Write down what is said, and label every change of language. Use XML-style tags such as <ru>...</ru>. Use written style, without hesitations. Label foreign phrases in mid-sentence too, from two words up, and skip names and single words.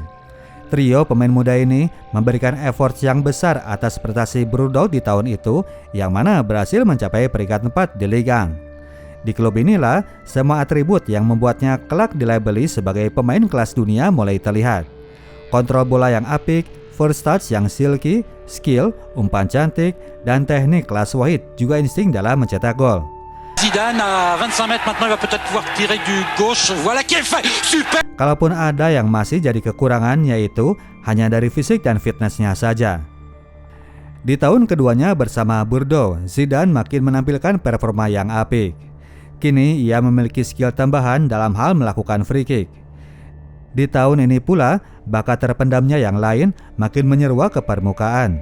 <id>Trio pemain muda ini memberikan effort yang besar atas prestasi Bordeaux di tahun itu, yang mana berhasil mencapai peringkat 4 di Liga 1. Di klub inilah, semua atribut yang membuatnya kelak dilabeli sebagai pemain kelas dunia mulai terlihat. Kontrol bola yang apik,</id> <en>first touch</en> <id>yang silky, skill, umpan cantik, dan teknik kelas wahid, juga insting dalam mencetak gol.</id> <fr>Zidane à 25 mètres maintenant, il va peut-être pouvoir tirer du gauche. Voilà qui est fait. Super.</fr> <id>Kalaupun ada yang masih jadi kekurangan, yaitu hanya dari fisik dan fitnessnya saja. Di tahun keduanya bersama Bordeaux, Zidane makin menampilkan performa yang apik. Kini ia memiliki skill tambahan dalam hal melakukan</id> <en>free kick.</en> <id>Di tahun ini pula, bakat terpendamnya yang lain makin menyeruak ke permukaan.</id>